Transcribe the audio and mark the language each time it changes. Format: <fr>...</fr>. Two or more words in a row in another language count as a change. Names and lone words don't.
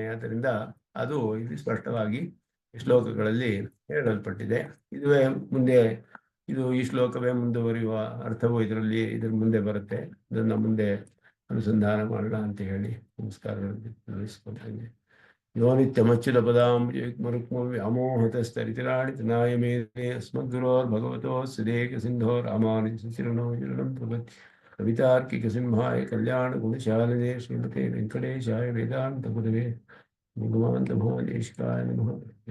<kn>ಆದ್ದರಿಂದ ಅದು ಇಲ್ಲಿ ಸ್ಪಷ್ಟವಾಗಿ ಶ್ಲೋಕಗಳಲ್ಲಿ ಹೇಳಲ್ಪಟ್ಟಿದೆ. ಇದುವೇ ಮುಂದೆ ಈ ಶ್ಲೋಕವೇ ಮುಂದುವರಿಯುವ ಅರ್ಥವು ಇದರ ಮುಂದೆ ಬರುತ್ತೆ. ಇದನ್ನು ಮುಂದೆ ಅನುಸಂಧಾನ ಮಾಡೋಣ ಅಂತ ಹೇಳಿ ನಮಸ್ಕಾರಗಳನ್ನು ತಿಳಿಸ್ಕೊಳ್ತೇನೆ.</kn> <sa>ಯೋ ನಿತ್ಯಮಚ್ಯುತಪದಾಂಬುಜಯುಗ್ಮರುಕ್ಮವ್ಯಾಮೋಹತಸ್ತರಿತರಾಣಿ ತೃಣಾಯ ಮೇನೆ ಅಸ್ಮದ್ಗುರೋರ್ಭಗವತೋಸ್ಯ ಸಿಂಧೋ ರಾಮಾನುಜಚರಣೋ ಪ್ರಪತ್ತಿ ಕವಿತಾರ್ಕಿಕಸಿಂಹಾಯ ಕಲ್ಯಾಣಗುಣಶಾಲಿನೇ ಶ್ರೀಮತೆ ವೆಂಕಟೇಶಾಯ ವೇದಾಂತ ಗುರವೇ ಭಗವಾನ್ ನಮೋ ದೇಶಿಕಾಯ ನಮಃ.</sa>